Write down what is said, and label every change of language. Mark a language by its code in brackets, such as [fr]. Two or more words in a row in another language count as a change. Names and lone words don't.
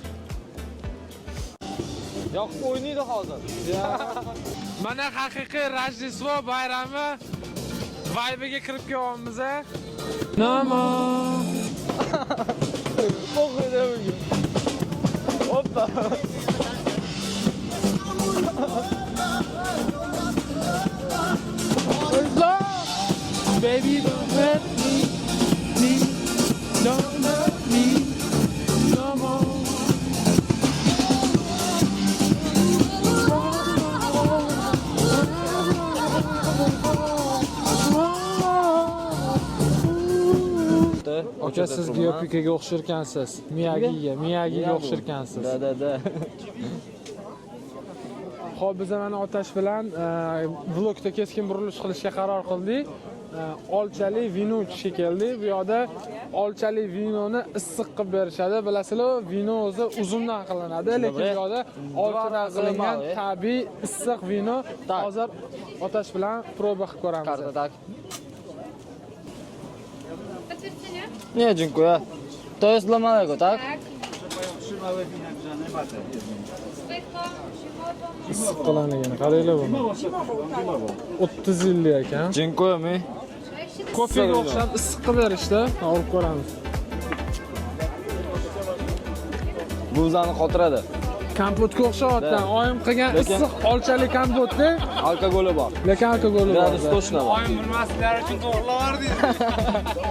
[uz] Yo'q, o'ynaydi hozir. Mana haqiqiy Rojdestvo bayrami vibe'iga kirib kelyapmiz. Namo. O'qiydi bugun. Hoppa. [en] Baby, don't hurt me, don't hurt me no more. [uz] Aka, siz Giyopikaga o'xshirkansiz. Miyagiga o'xshirkansiz. Da. Xo'p, biz mana Otash bilan vlogda keskin burilish qilishga qaror qildik. Olchali vino ichishga keldik. Bu yoqda olchali vinoni issiq qilib berishadi. Bilasizlar, vino o'zi uzumdan qilinadi, lekin bu yoqda olchadan qilingan tabiiy issiq vino. Hozir Otash bilan proba qilib ko'ramiz. [pl] Karta tak. Nie, dziękuję. To jest dla małego, tak? [uz] Issiq qilingan. Qaranglar buni. 30 yillik ekan. [pl] Dziękuję mi. [uz] Kofega o'xshab issiq qilib berishdi. Olib ko'ramiz. Bu bizani xotiradi. Kompotga o'xshayapti. Oyim qilgan issiq olchali kompotda Alkogoli bor. lekin alkogoli bor. Gradus точно bor. Oyim bilmasliklari uchun to'g'rilaverdi.